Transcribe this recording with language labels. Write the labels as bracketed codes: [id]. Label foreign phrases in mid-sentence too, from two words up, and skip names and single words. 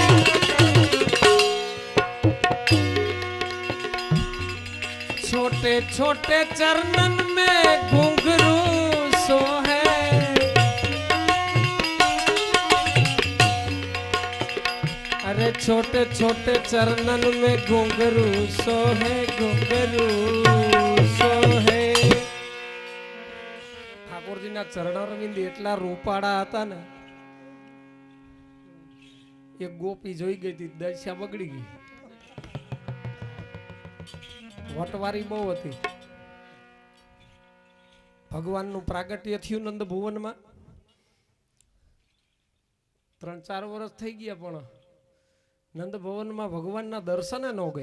[hi] छोटे छोटे चरणन में घुंघरू सोहे, अरे छोटे छोटे चरणन में घुंघरू सोहे, घुंघरू सोहे। [gu] ઠાકોરજીના ચરણારવિંદ એટલા રૂપાળા હતા ને, એક ગોપી જોઈ ગઈ હતી, દશા બગડી ગઈ। વટવારી બહુ હતી। ભગવાનનું પ્રાગટ્ય થયું નંદ ભુવનમાં, 3-4 વર્ષ થઈ ગયા, પણ નંદ ભવનમાં ભગવાનના દર્શને ન ગઈ।